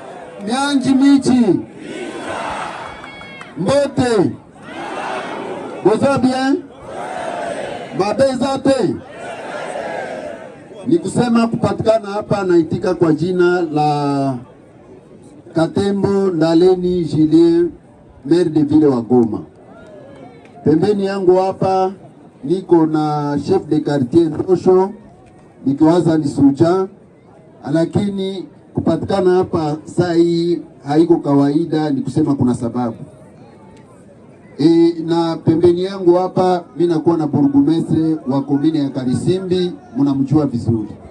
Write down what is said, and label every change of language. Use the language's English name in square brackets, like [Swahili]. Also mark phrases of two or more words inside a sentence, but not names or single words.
[Swahili] Mianji Michi Mbote Boza bien Mabezate. Ni kusema kupatikana hapa naitika kwa jina la Katembo Ndaleni Julien, [French] maire de ville [Swahili] wa Goma. Pembeni yangu hapa niko na [French] chef de quartier [Swahili] Ndosho, nikiwaza ni Suja, lakini kupatikana hapa saa hii haiko kawaida, ni kusema kuna sababu. Na pembeni yangu hapa mimi nakuwa na burgomestre wa komine ya Karisimbi, mnamjua vizuri.